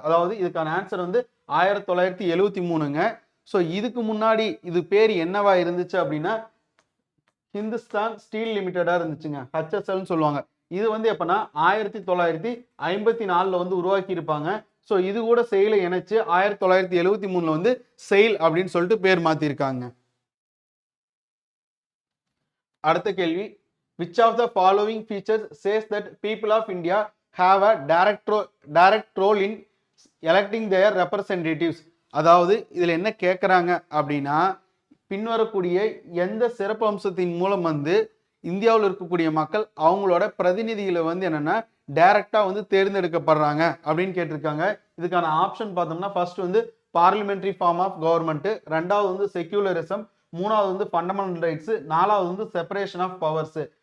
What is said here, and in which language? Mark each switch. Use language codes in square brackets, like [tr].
[ta] அதாவது இதுக்கான ஆன்சர் வந்து 1973ங்க. ஸோ இதுக்கு முன்னாடி இது பேர் என்னவா இருந்துச்சு அப்படின்னா ஹிந்துஸ்தான் ஸ்டீல் லிமிடெடா இருந்துச்சுங்க, ஹெச்எஸ்எல்னு சொல்லுவாங்க. இது வந்து எப்பன்னா 1954ல வந்து உருவாக்கி இருப்பாங்க. ஸோ இது கூட செயிலை இணைச்சு 1973ல வந்து செயில் அப்படின்னு சொல்லிட்டு பேர் மாத்திருக்காங்க. அடுத்த கேள்வி. [en] which of the following features says that people of India have a direct role in electing their representatives? [ta] அதாவது இதுல என்ன கேட்கறாங்க அப்படின்னா பின்வரக்கூடிய எந்த சிறப்பு அம்சத்தின் மூலம் வந்து இந்தியாவில் இருக்கக்கூடிய மக்கள் அவங்களோட பிரதிநிதிகளை வந்து என்னன்னா டைரக்டா வந்து தேர்ந்தெடுக்கப்படுறாங்க அப்படின்னு கேட்டிருக்காங்க. இதுக்கான ஆப்ஷன் பார்த்தோம்னா ஃபர்ஸ்ட் வந்து பார்லிமெண்டரி ஃபார்ம் ஆஃப் கவர்மெண்ட், ரெண்டாவது வந்து செக்யூலரிசம், மூணாவது வந்து ஃபண்டமெண்டல் ரைட்ஸ், நாலாவது வந்து செப்பரேஷன் ஆஃப் பவர்ஸ்.